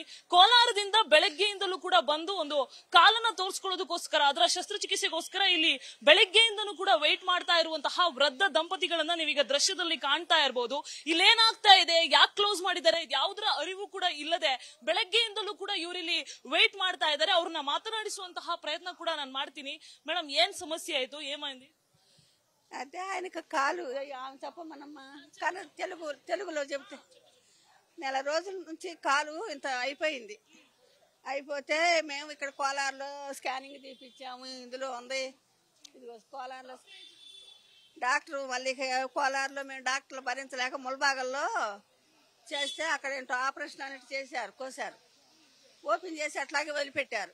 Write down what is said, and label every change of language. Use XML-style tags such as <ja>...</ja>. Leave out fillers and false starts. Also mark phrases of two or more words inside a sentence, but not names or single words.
<kn>ಕೋಲಾರದಿಂದ ಬೆಳಗ್ಗೆಯಿಂದಲೂ ಕೂಡ ಬಂದು ಒಂದು ಕಾಲನ್ನ ತೋರಿಸ್ಕೊಳ್ಳೋದಕ್ಕೋಸ್ಕರ, ಅದರ ಶಸ್ತ್ರಚಿಕಿತ್ಸೆಗೋಸ್ಕರ ಇಲ್ಲಿ ಬೆಳಗ್ಗೆಯಿಂದನೂ ಕೂಡ ವೇಟ್ ಮಾಡ್ತಾ ಇರುವಂತಹ ವೃದ್ಧ ದಂಪತಿಗಳನ್ನ ನೀವೀಗ ದೃಶ್ಯದಲ್ಲಿ ಕಾಣ್ತಾ ಇರಬಹುದು. ಇಲ್ಲೇನಾಗ್ತಾ ಇದೆ, ಯಾಕೆ ಕ್ಲೋಸ್ ಮಾಡಿದ್ದಾರೆ, ಯಾವುದರ ಅರಿವು ಕೂಡ ಇಲ್ಲದೆ ಬೆಳಗ್ಗೆಯಿಂದಲೂ ಕೂಡ ಇವರಿಲ್ಲಿ ವೇಟ್ ಮಾಡ್ತಾ ಇದ್ದಾರೆ. ಅವ್ರನ್ನ మాట్లాడిಸುವಂತಹ ಪ್ರಯತ್ನ ಕೂಡ ನಾನು ಮಾಡ್ತೀನಿ.</kn> <te>మేడం ఏం సమస్య అయితే ఏమైంది? అదే ఆయనకు కాలు చెప్పమనమ్మా, కానీ తెలుగులో చెప్తే నెల రోజుల నుంచి కాలు ఇంత అయిపోయింది. అయిపోతే మేము ఇక్కడ కోలార్లో స్కానింగ్ తీపిచ్చాము. ఇందులో ఉంది, ఇదిగో కోలార్లో డాక్టర్ మళ్ళీ కోలార్లో మేము డాక్టర్లు భరించలేక ములబాగల్లో చేస్తే అక్కడ ఏంటో ఆపరేషన్ అనేది చేశారు, కోసారు, ఓపెన్ చేసి అట్లాగే వదిలిపెట్టారు.</te>